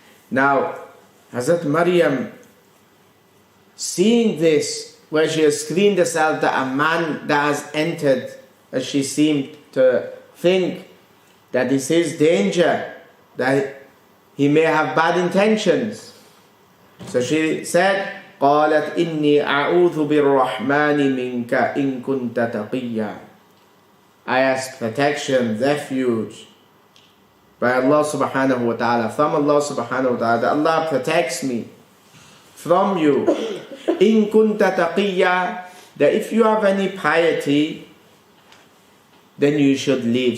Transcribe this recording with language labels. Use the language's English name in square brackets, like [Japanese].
[English] Now, Hazrat Maryam, seeing this, where she has screened herself that a man that has entered, as she seemed to think that this is danger, that he may have bad intentions. So she said, [Arabic] قالت إني أعوذ بالرحمن منك إن كنت تقيا. [English] I ask protection, refuge by Allah subhanahu wa ta'ala, from Allah subhanahu wa ta'ala, that Allah protects me from you. [Arabic] إن كنت تقيا, [English] that if you have any piety, then you should leave.